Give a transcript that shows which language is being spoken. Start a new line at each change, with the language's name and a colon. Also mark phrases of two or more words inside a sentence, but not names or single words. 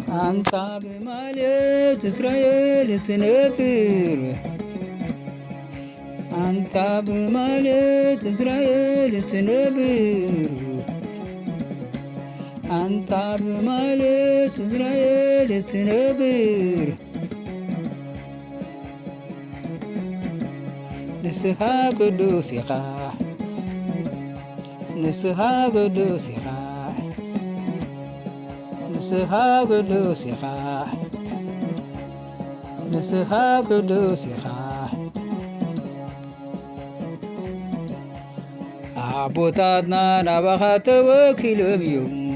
Amharic: አንተ በማለት እስራኤል ትነብር አንተ በማለት እስራኤል ትነብር አንተ በማለት እስራኤል ትነብር
Tigrinya: ንስኻ ቅዱስ ኢኻ ንስኻ ቅዱስ ኢኻ ንስኻ ቅዱስ ኢኻ ንስኻ ቅዱስ ኢኻ አቦታትና ናባኻ ተወኪሎም እዮም